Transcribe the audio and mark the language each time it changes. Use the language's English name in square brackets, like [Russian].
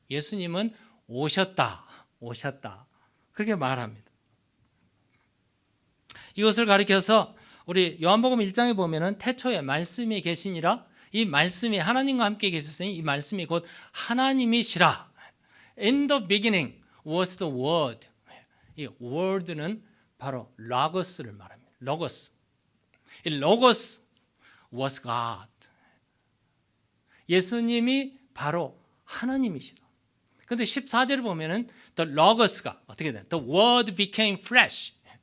[Korean] 예수님은 오셨다 그렇게 말합니다. 이것을 가리켜서 우리 요한복음 1장에 보면은 태초에 말씀이 계시니라, 이 말씀이 하나님과 함께 계셨으니 이 말씀이 곧 하나님이시라. [English] In the beginning was the word. [Korean] 이 word는 바로 로고스를 말합니다. 로고스. 이 로고스 [English] was God. [Korean] 예수님이 바로 하나님이시다. 그런데 14절을 보면은 the logos가 어떻게 돼? [English] The word became flesh.